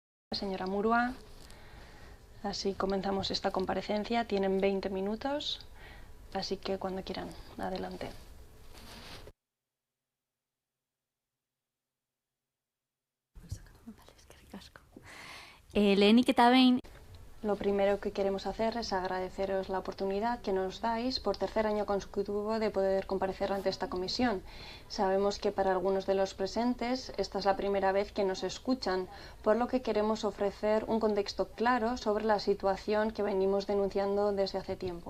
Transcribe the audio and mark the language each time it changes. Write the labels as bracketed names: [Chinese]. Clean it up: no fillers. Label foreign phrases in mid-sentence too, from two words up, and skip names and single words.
[Spanish] Señora Murua, así comenzamos esta comparecencia. Tienen 20 minutos, así que cuando quieran, adelante. [Basque] Lehenik eta behin, [Spanish] Lo primero que queremos hacer es agradeceros la oportunidad que nos dais por tercer año consecutivo de poder comparecer ante esta comisión. Sabemos que para algunos de los presentes esta es la primera vez que nos escuchan, por lo que queremos ofrecer un contexto claro sobre la situación que venimos denunciando desde hace tiempo.